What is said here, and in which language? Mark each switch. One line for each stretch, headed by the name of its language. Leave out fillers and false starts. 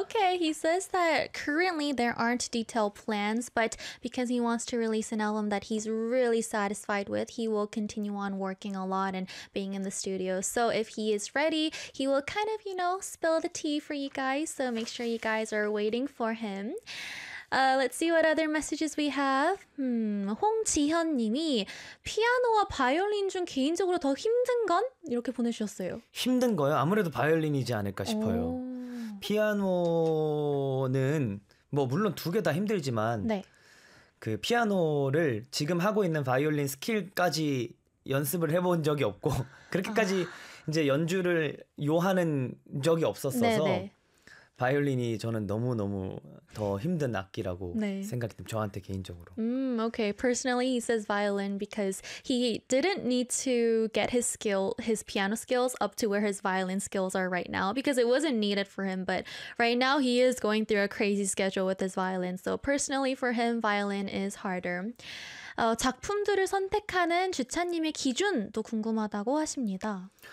English: Okay, he says that currently there aren't detailed plans, but because he wants to release an album that he's really satisfied with, he will continue on working a lot and being in the studio. So if he is ready, he will kind of, you know, spill the tea for you guys. So make sure you guys are waiting for him. Let's see what other messages we have.
Korean: 홍지현님이 피아노와 바이올린 중 개인적으로 더 힘든 건? 이렇게 보내주셨어요. 힘든 거요? 아무래도 바이올린이지 않을까 싶어요. 피아노는 뭐 물론 두 개 다 힘들지만 네. 그 피아노를 지금 하고 있는 바이올린 스킬까지 연습을 해본 적이 없고 그렇게까지 이제 연주를 요하는 적이 없었어서 네네. 바이올린이 저는 너무너무 더 힘든 악기라고 네. 생각이 듭니다. 저한테 개인적으로.
English: Okay. Personally, he says violin because he didn't need to get his piano skills up to where his violin skills are right now because it wasn't needed for him. But right now, he is going through a crazy schedule with his violin. So personally, for him, violin is harder.
Korean: 작품들을 선택하는 주찬님의 기준도 궁금하다고 하십니다.